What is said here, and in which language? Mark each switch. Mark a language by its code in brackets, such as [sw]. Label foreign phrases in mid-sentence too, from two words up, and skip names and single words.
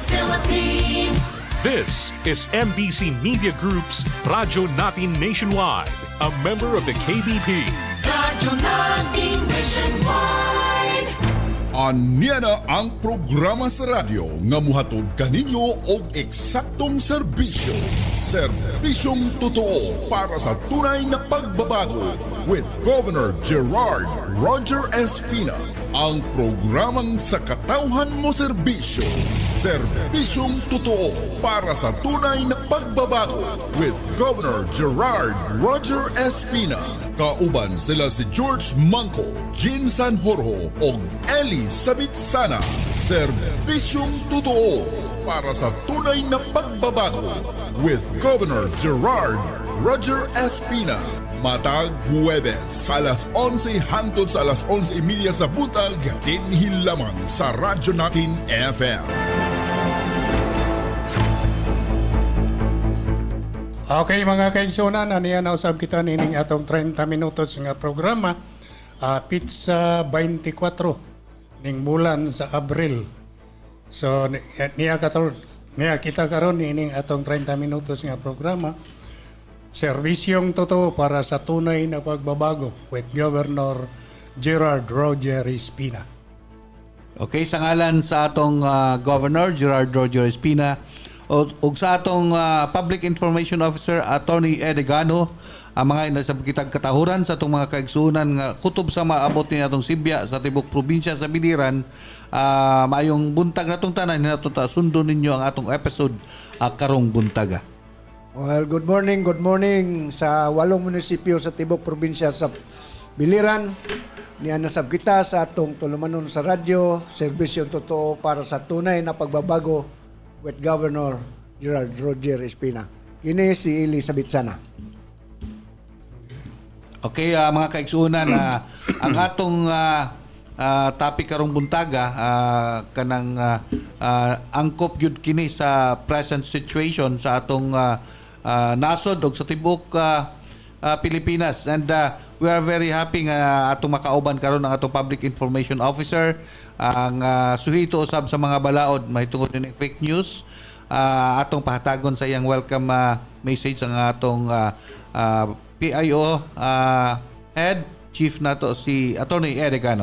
[en] Philippines. This is MBC Media Group's Radyo Natin Nationwide, a member of the KBP. Radyo Natin Nationwide. [ceb] Anya na ang programa sa radyo nga muhatod kaninyo og eksaktong serbisyo. [tl] Serbisyong totoo para sa tunay na pagbabago with Governor Gerard Roger Espina. [ceb] Ang programang sa katawhan mo serbisyo. [tl] Serbisyong totoo para sa tunay na pagbabago with Governor Gerard Roger Espina. [ceb] Kauban sila si George Manco, Jean Sanjorjo o Elizabeth Sana. [tl] Serbisyong totoo para sa tunay na pagbabago with Governor Gerard Roger Espina. [ceb] Matag Huwebes, alas 11 hangtod sa alas 11:30 sa buntag, dinhi lamang sa Radyo Natin FM. Okay mga kaigsunan, aniya na usab kita nining atong 30 minutos nga programa. Pizza 24 ning bulan sa Abril. So niya kita karon nining atong 30 minutos nga programa. [tl] Serbisyong totoo para sa tunay na pagbabago with Governor Gerard Roger Espina. [ceb] Okay, sa ngalan sa atong Governor Gerard Roger Espina ug sa atong [en] Public Information Officer [ceb] Attorney Edegano, ang mga inasab kitag katahuran sa atong mga kaigsuonan nga kutob sa maabot ni atong Sibya sa tibok probinsya sa Biliran, maayong buntag natong tanan nato ta sundon ninyo ang atong episode karong buntaga. [en] Well, good morning [ceb] sa 8 munisipyo sa tibok probinsya sa Biliran. Niya nasab kita sa atong tulumanon sa radyo, [tl] serbisyo totoo para sa tunay na pagbabago with Governor Gerard Roger Espina. [ceb] Kini si Elizabeth Sana. Okay, mga kaigsuonan, ang atong topic karong buntaga kanang angkop gyud kini sa [en] present situation [ceb] sa atong nasod og sa tibok Pilipinas, [en] and we are very happy [ceb] nga atong makauban karon ang atong Public Information Officer, ang suhito usab sa mga balaod mahitungod ni fake news. Atong pahatagon sa iyang [en] welcome message [ceb] ang atong PIO [en] head chief [ceb] nato si Attorney Ed Egano.